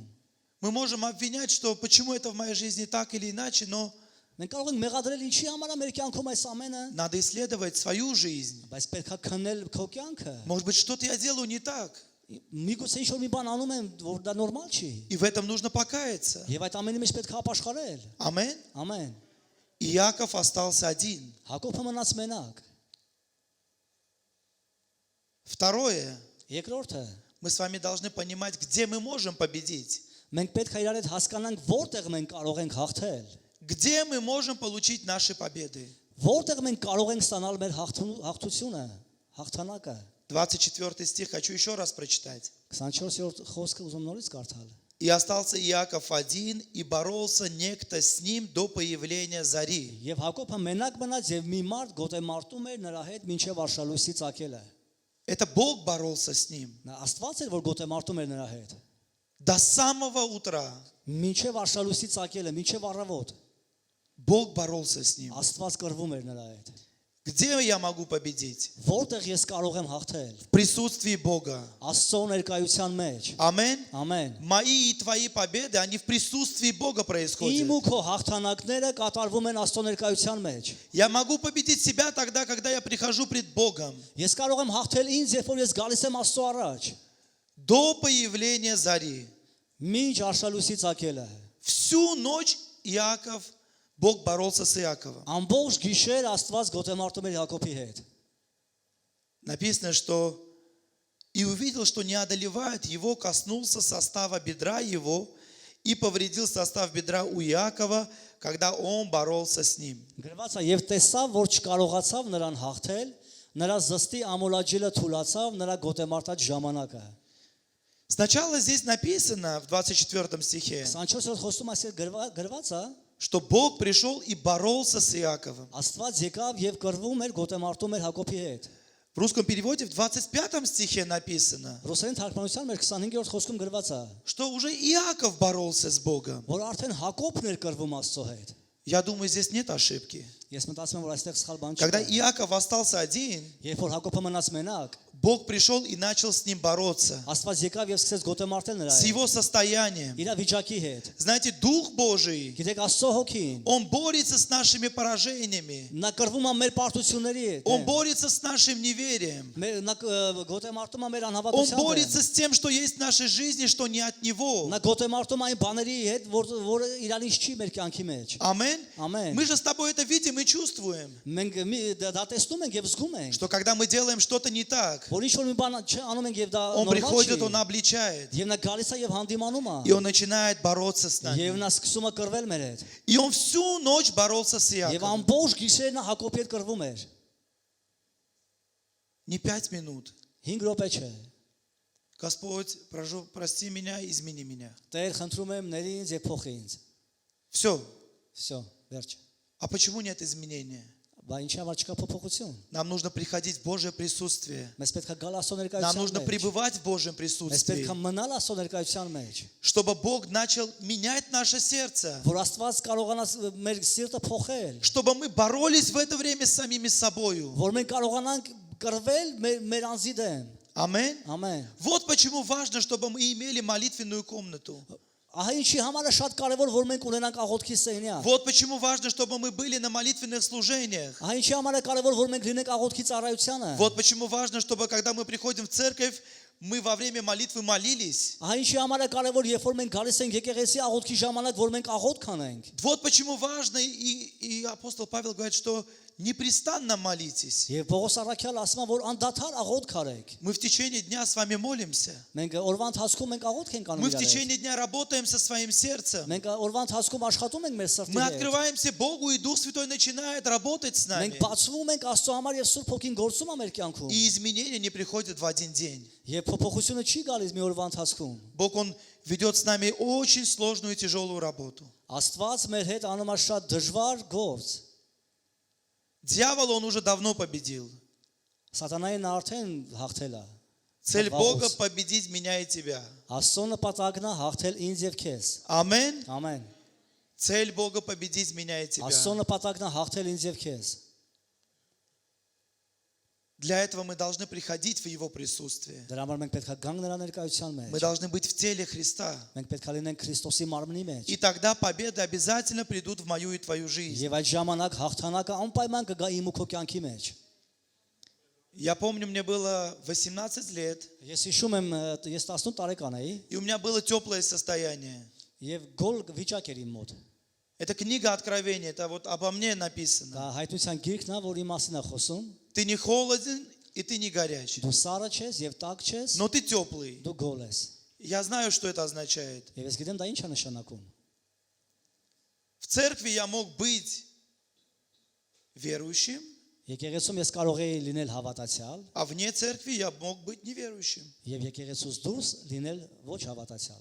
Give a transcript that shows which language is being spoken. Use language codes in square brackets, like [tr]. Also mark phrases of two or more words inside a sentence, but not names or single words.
[ru] Мы можем обвинять, что почему это в моей жизни так или иначе, но [hy] Մենք կարող ենք մեղադրել ինչի համար է մեր կյանքում այս ամենը, [ru] надо исследовать свою жизнь. [hy] բայց պետք է քննել քո կյանքը։ [ru] Может быть, что-то я делаю не так, [hy] Միգուցե ինչ-որ մի բան անում եմ, որ դա նորմալ չի։ [ru] и в этом нужно покаяться. [hy] Եվ այդ ամենի մեջ պետք է ապաշխարել։ [ru] Аминь. [hy] Ամեն։ [ru] И Иаков остался один. [hy] Հակոբը մնաց մենակ։ [ru] Второе, [hy] Երկրորդը, [ru] мы с вами должны понимать, где мы можем победить, [hy] մենք պետք է իրար հետ հասկանանք, որտեղ մենք կարող ենք հաղթել։ [ru] где мы можем получить наши победы. [hy] Որտեղ մենք կարող ենք ստանալ մեր հաղթությունը, հաղթանակը։ [ru] 24 стих хочу еще раз прочитать. [hy] 24-րդ խոսքը ուզում նորից կարդալ։ [ru] И остался Иаков один, и боролся некто с ним до появления зари. [hy] Եվ Հակոբը մենակ մնաց եւ մի մարդ գոտեմարտում էր նրա հետ մինչեւ արշալույսի ծագելը։ [ru] Это Бог боролся с ним [hy] Նա Աստված էր, որ գոտեմարտում էր նրա հետ։ [ru] до самого утра. [hy] Մինչեւ արշալույսի ծագելը, մինչեւ առավոտ [ru] Бог боролся с ним. [hy] Աստված կռվում էր նրա հետ։ [ru] Где я могу победить? [hy] Որտեղ ես կարող եմ հաղթել։ [ru] В присутствии Бога. [hy] Աստծո ներկայության մեջ։ [ru] Аминь. [hy] Ամեն։ [ru] Мои и твои победы, они в присутствии Бога происходят. [hy] Իմ ու քո հաղթանակները կատարվում են Աստծո ներկայության մեջ։ [ru] Я могу победить себя тогда, когда я прихожу пред Богом. [hy] Ես կարող եմ հաղթել ինձ, երբ որ ես գալիս եմ Աստծո առաջ։ [ru] До появления зари. [hy] Մինչ արշալույսի ծագելը։ [ru] Всю ночь Бог боролся с Иаковом. [hy] Ամբողջ գիշեր Աստված գոտեմարտում էր Հակոբի հետ։ [ru] Написано, что и увидел, что не одолевает его, коснулся состава бедра его и повредил состав бедра у Иакова, когда он боролся с ним. [hy] Գրված է եւ տեսավ, որ չկարողացավ նրան հաղթել, նրա զստի ամոլաջելը թուլացավ նրա գոտեմարտած ժամանակը։ [ru] Сначала здесь написано в 24 стихе, [hy] 24-րդ խոսքում այսպես գրված է, [ru] что Бог пришел и боролся с Иаковом. [hy] Աստված եկավ եւ կռվում էր գոտեմարտում էր Հակոբի հետ։ [ru] В русском переводе в 25 стихе написано, [hy] Ռուսերեն թարգմանության մեր 25-րդ խոսքում գրված է, [ru] что уже Иаков боролся с Богом. [hy] որ արդեն Հակոբն էր կռվում Աստծո հետ։ [ru] Я думаю, здесь нет ошибки. [hy] Ես մտածում եմ, որ այստեղ սխալ բան [ru] Когда [hy] չկա։ [ru] Иаков остался один, [hy] Երբ որ Հակոբը մնաց մենակ, [ru] Бог пришел и начал с ним бороться. [hy] Աստված եկավ եւ սկսեց գոտեմարտել նրա [ru] С [hy] հետ։ [ru] его состоянием. [hy] Իր վիճակի հետ։ [ru] Знаете, Дух Божий, [hy] Գիտեք Աստծո հոգին, [ru] Он борется с нашими поражениями. [hy] նա կռվում է մեր պարտությունների հետ։ [ru] Он борется с нашим неверием. [hy] Նա գոտեմարտում է մեր [ru] Он [hy] անհավատությամբ։ [ru] борется с тем, что есть в нашей жизни, что не от Него. [hy] Նա գոտեմարտում այն բաների հետ, որը իրանից չի մեր կյանքի մեջ։ Ամեն. Ամեն։ [ru] Мы же с тобой это видим и чувствуем, [hy] Մենք դա տեսնում ենք եւ զգում ենք, [ru] что когда мы делаем что-то не так, [hy] որ ինչ որ մի բան անում ենք եւ դա [ru] Он [hy] նորմալ [ru] приходит, [hy] չի։ [ru] Он обличает, [hy] Եվ նա գալիս է եւ հանդիմանում [ru] и Он начинает бороться с [hy] է։ [ru] нами. [hy] Եվ նա սկսում է կռվել մեր հետ։ [ru] И Он всю ночь боролся с [hy] Եվ [ru] Иаковом. [hy] ամբողջ գիշերն նա Հակոբի հետ կռվում էր։ [ru] Не 5 минут. [hy] 5 րոպե չէ։ [ru] Господь, прости меня, измени меня. [hy] Տեր խնդրում եմ ների ինձ եւ փոխի ինձ։ [ru] Все. [hy] Всё, վերջ։ [ru] А почему нет изменения? [hy] Բա ինչի համար չկա փոփոխություն։ [ru] Нам нужно приходить в Божье присутствие. [hy] Մեզ պետք է գալ Աստծո [ru] Нам [hy] ներկայության [ru] нужно [hy] մեջ։ [ru] пребывать в Божьем [hy] Մեզ [ru] присутствии, [hy] պետք է մնալ Աստծո ներկայության մեջ, [ru] чтобы Бог начал менять наше сердце, [hy] որ Աստված կարողանա մեր սիրտը փոխել, [ru] чтобы мы боролись в это время с самими собою. [hy] որ մենք կարողանանք կռվել մեր անձի դեմ։ [ru] Аминь. [hy] Ամեն։ [ru] Вот почему важно, чтобы мы имели молитвенную комнату. [hy] Ահա ինչի համար է շատ կարևոր որ մենք ունենանք աղոթքի սենյակ։ [ru] Вот почему важно, чтобы мы были на молитвенных служениях. [hy] Ահա ինչի համար է կարևոր որ մենք լինենք աղոթքի ծառայությանը։ [ru] Вот почему важно, чтобы когда мы приходим в церковь, мы во время молитвы молились. [hy] Ահա ինչի համար է կարևոր երբ որ մենք գալիս ենք եկեղեցի աղոթքի ժամանակ որ մենք աղոթք անենք։ [ru] Вот почему важно, и апостол Павел говорит, что непрестанно молитесь. [hy] Եվ Պողոս առաքյալը ասում է որ անդադար աղոթք արեք։ [ru] Мы в течение дня с вами молимся. [hy] Մենք օրվա ընթացքում մենք աղոթք ենք անում [ru] Мы в [hy] իրար հետ։ [ru] течение дня работаем со своим сердцем. [hy] Մենք օրվա ընթացքում աշխատում ենք մեր սրտի [ru] Мы [hy] հետ։ [ru] открываемся Богу, и Дух Святой начинает работать с нами. [hy] Մենք բացվում ենք Աստծո համար եւ Սուրբ Հոգին գործում է մեր կյանքում։ [ru] И изменения не приходят в один день. [hy] Եվ փոփոխությունը չի գալիս մի օրվա ընթացքում։ [ru] Бог, Он ведет с нами очень сложную и тяжелую работу. [hy] Աստված մեր հետ անում է շատ դժվար գործ։ [ru] Дьявола Он уже давно победил. [hy] Սատանային արդեն հաղթել է։ [ru] Цель Бога – победить меня и тебя. [hy] Աստծո նպատակն է հաղթել ինձ եւ քեզ։ [ru] Аминь. [hy] Ամեն։ [ru] Цель Бога – победить меня и тебя. [hy] Աստծո նպատակն է հաղթել ինձ եւ քեզ։ [ru] Для этого мы должны приходить в Его присутствие. [hy] Դրա համար մենք պետք է գանք նրա ներկայության [ru] Мы [hy] մեջ։ [ru] должны быть в теле Христа. [hy] Մենք պետք է լինենք Քրիստոսի մարմնի մեջ։ [ru] И тогда победы обязательно придут в мою и твою жизнь. [hy] Եվ այդ ժամանակ հաղթանակը անպայման կգա իմ ու քո կյանքի մեջ։ [ru] Я помню, мне было 18 лет, [hy] Ես հիշում եմ, ես 18 տարեկան էի [ru] и у меня было теплое состояние. [hy] եւ գոլ վիճակ էր իմ մոտ։ [ru] Это книга Откровения, это вот обо мне [hy] Դա [ru] написано. [hy] հայտնության գիրքն է, որի մասին է խոսում։ [ru] Ты не холоден, и ты не горячий, [hy] Դու սառը ես եւ տաք ես, [ru] но ты теплый. [hy] դու գոլ ես։ [ru] Я знаю, что это означает. [hy] Եվ ես գիտեմ դա ինչ է նշանակում։ [ru] В церкви я мог быть верующим, [hy] Եկեղեցում ես կարող էի լինել հավատացյալ [ru] а вне церкви я мог быть неверующим. [hy] եւ եկեղեցուց դուրս լինել ոչ հավատացյալ։